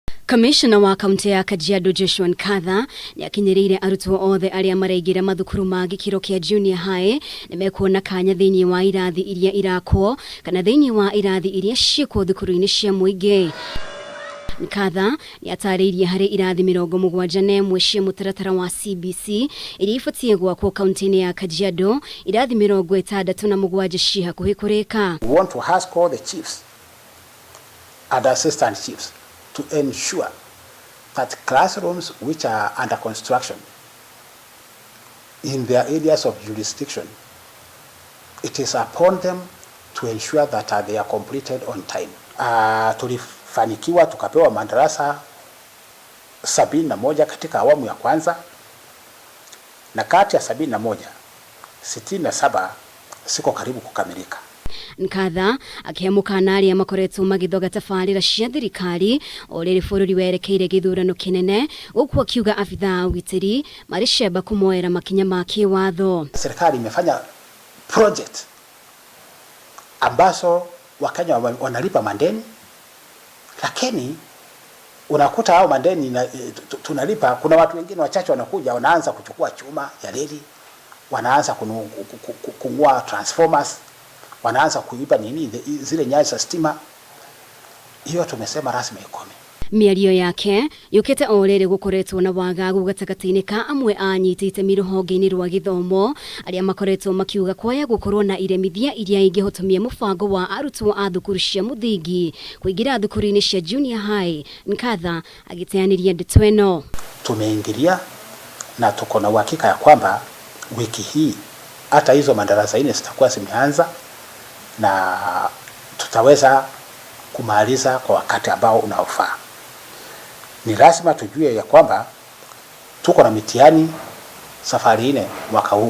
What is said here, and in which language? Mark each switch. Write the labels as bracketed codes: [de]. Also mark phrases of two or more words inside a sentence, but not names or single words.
[ki] Commissioner wa kaunti ya Kajiado Joshua Nkatha ni akinyirire arutwo othe aria maraigira mathukuru ma gikiro kia [en] junior high [ki] nimekuona kanya thiini wa irathi iria irakwo kana thiini wa irathi iria ciekwo thukuru-ini cia muingi. Nkatha ni atariirie hari irathi 71 cia mutaratara wa CBC iria ifatie gwakwo kaunti-ini ya Kajiado, irathi 67 cia hakuhi kurika. [en] We want to ask all the chiefs and assistant chiefs to ensure that classrooms which are under construction in their areas of jurisdiction, it is upon them to ensure that they are completed on time. [sw] Tulifanikiwa tukapewa madarasa 71 katika awamu ya kwanza, na kati ya 71, 67 siko karibu kukamilika. [ki] Nkatha akihemukana aria makoretwo magithoga tabarira cia thirikari oriri bururi werekeire githurano kinene, gukwo kiuga afitha ugitiri maricemba kumoera makinya ma kiwatho. [sw] Serikali imefanya project ambazo Wakenya wanalipa mandeni, lakini unakuta hao mandeni tunalipa, kuna watu wengine wachache wanakuja wanaanza kuchukua chuma ya reli, wanaanza kungua transformers, wanaanza kuiba zile nyaya za stima. Hiyo tumesema rasmi ikome. [ki] Miario yake yukite orere gukoretwo na wagagu gatagati-ini ka amwe anyitite miruhonge-ini rwa githomo aria makoretwo makiuga kwaya gukorwo na iremithia iria ingihotomia mubango wa arutwo a thukuru cia muthingi kuingira thukuru-ini cia [en] junior high. [ki] Nkatha agiteaniria ndeto eno. [sw] Tumeingilia na tuko na uhakika ya kwamba wiki hii hata hizo madarasa 4 zitakuwa zimeanza na tutaweza kumaliza kwa wakati ambao unaofaa. Ni lazima tujue ya kwamba tuko na mitihani safari 4 mwaka huu.